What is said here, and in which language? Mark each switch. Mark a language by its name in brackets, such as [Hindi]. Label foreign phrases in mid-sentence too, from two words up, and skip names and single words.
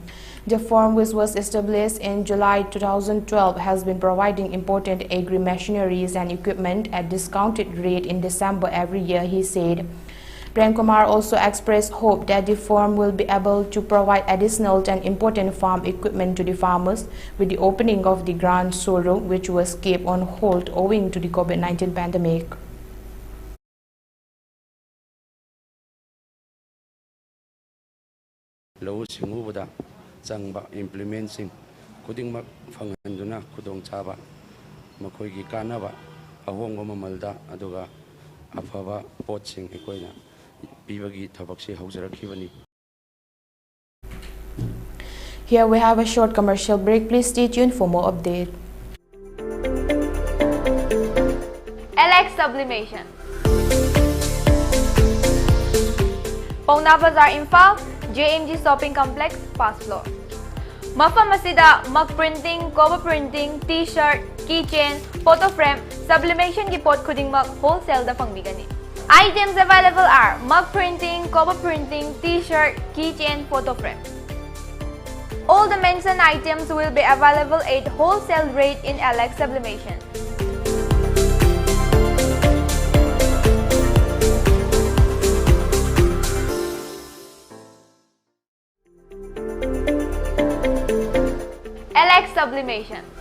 [English] The firm, which was established in July 2012, has been providing important agri-machineries and equipment at discounted rate in December every year, he said. Prem Kumar also expressed hope that the firm will be able to provide additional and important farm equipment to the farmers with the opening of the grand showroom, which was kept on hold owing to the COVID-19 pandemic. [Manipuri] Changba implementing kudingmak phanganjuna kudong chaba makhoigi kanaba ahongba mamalda aduga afaba potsing ekoina pibagi thabakse haujarakibani. [English] Here we have a short commercial break. Please stay tuned for more update. LX Sublimation, Pauna Bazaar, Imphal, JMG Shopping Complex, first floor. [Manipuri] Mafam asida [English] mug printing, cover printing, t-shirt, keychain, photo frame, [Manipuri] sublimation ki pot khuding [English] mug wholesale [Manipuri] da pangbigani. [English] Items available are mug printing, cover printing, t-shirt, keychain, photo frame. All the mentioned items will be available at wholesale rate in LX Sublimation. LX Sublimation.